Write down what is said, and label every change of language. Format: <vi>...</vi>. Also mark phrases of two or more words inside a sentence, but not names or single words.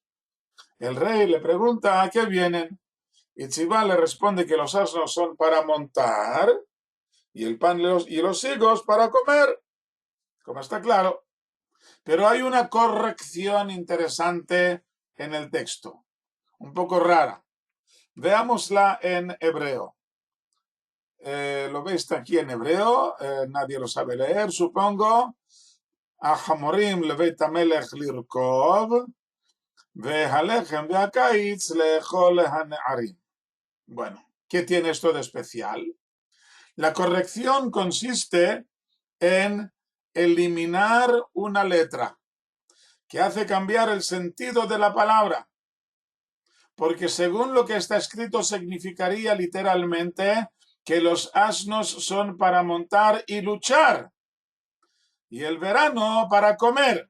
<es>El rey le pregunta a qué vienen y Tzivá le responde que los asnos son para montar y el pan y los higos para comer, como está claro. Pero hay una corrección interesante en el texto, un poco rara. Veámosla en hebreo. Lo veis aquí en hebreo, nadie lo sabe leer, supongo.</es> <he>החמורים לבית המלך לרכוב, והלחם והקיץ לאכול הנערים.</he> <es>Bueno, ¿qué tiene esto de especial? La corrección consiste en eliminar una letra que hace cambiar el sentido de la palabra, porque según lo que está escrito significaría literalmente que los asnos son para montar y luchar, y el verano para comer.</es>